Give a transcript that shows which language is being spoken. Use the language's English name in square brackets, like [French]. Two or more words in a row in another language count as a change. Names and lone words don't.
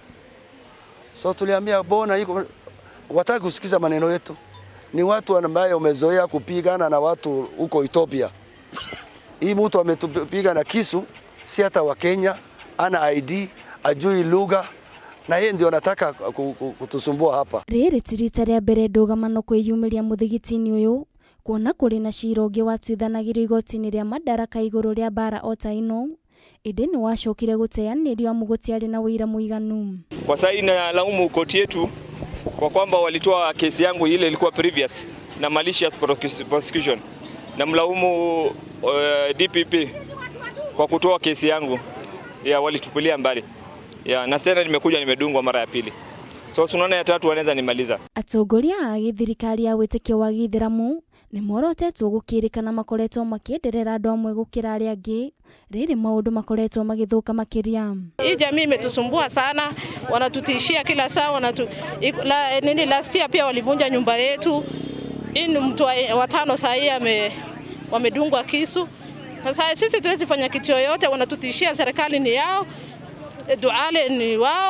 [Swahili] So tuliambia bona hiko wataki kusikiza maneno yetu. Ni watu ambao wamezoea kupigana na watu huko Ethiopia. Hii mtu ametupiga na kisu, si hata wa Kenya, ana ID, ajui lugha, na yeye ndio anataka kutusumbua hapa. [Kikuyu] Rĩrĩ ti rita rĩa mbere ndũgamano kwĩyumĩria mũthigiti-inĩ ũyũ, kuona kũrĩ na cira ũngĩ watuithanagĩrio igoti-inĩ rĩa Madaraka igũrũ rĩa mbara o ta ĩno, ĩndĩ nĩ wacokire gũteanĩrio mũgũtiarĩ na wĩira mũiganu. [Swahili] Kwa sasa inalaumu koti yetu kwa kwamba walitoa kesi yangu ile ilikuwa previous na [English] malicious prosecution, [Swahili] na mlaumu DPP kwa kutoa kesi yangu ya walitupilia mbali. Ya na tena nimekuja nimedungwa mara ya pili. So tunaona ya tatu wanaweza nimaliza. [Kikuyu] Atongoria a gĩthirikari ya wĩtĩkio wa Gĩithĩramu nĩ morotetwo gũkĩrĩkana makoretwo makĩenderera andũ amwe gũkĩra arĩa angĩ, rĩrĩ maũndũ makoretwo magĩthũka makĩria. [Swahili] Hii jamii imetusumbua sana, wanatutishia kila saa, [English] last year [Swahili] pia walivunja nyumba yetu. Hii mtu wa 5 saa hii wamedungwa kisu. Sasa sisi tuwezi fanya kitu yoyote, wanatutishia, serikali ni yao, Duale ni wao.